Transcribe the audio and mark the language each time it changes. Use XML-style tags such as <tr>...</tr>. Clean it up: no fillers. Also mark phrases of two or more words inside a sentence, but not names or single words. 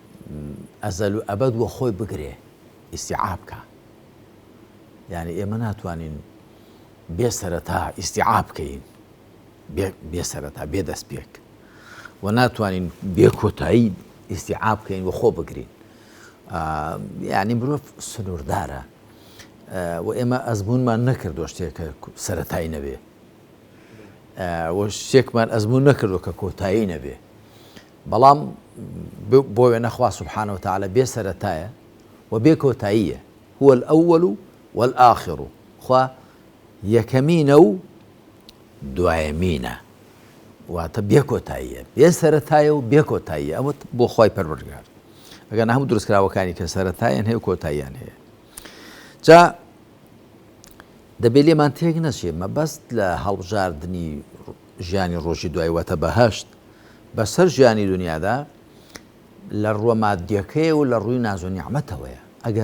<ckb>و ئەبەد وە خۆی بگرێ ئیستیعاب بکە یعنی ئێمە ناتوانین بێ سەرەتا ئیستیعاب بکەین بێ سەرەتا بێ دەست پێک و ناتوانین بێ کۆتایی ئیستیعاب بکەین و خۆ بگرین یعنی مرۆڤ سنووردارە و ئێمە ئەزمونمان نەکردو شتێکە سەرەتایی نەبێ و شتێکمان ئەزمون نەکردو کە کۆتایی نەبێ بەڵام بۆ وێنە خوا</ckb> <ar>سوبحانەهو وتەعالە</ar> <ckb>بێ سەرەتایە و بێ کۆتاییە</ckb> <ar>هو الأول والآخر</ar> <ckb>خوا یەکەمینە و دوایەمینە واتە بێ کۆتاییە بێ سەرەتایە و بێ کۆتاییە ئەوە بۆ خوای پەروەردگار ئەگەر هەموو دروستکراوەکانی کە سەرەتایان هەیە و کۆتاییان هەیە جا دەبێت لێمان تێک نەچێ مەبەست لە هەڵبژاردننی ژیانی ڕۆژی دوای واتە بەهەشت بەسەر ژیانی دنیادا لە ڕۆمادیەکەیە و لە ڕووی ناز و نیعمەتەوەیە ئەگەر</ckb>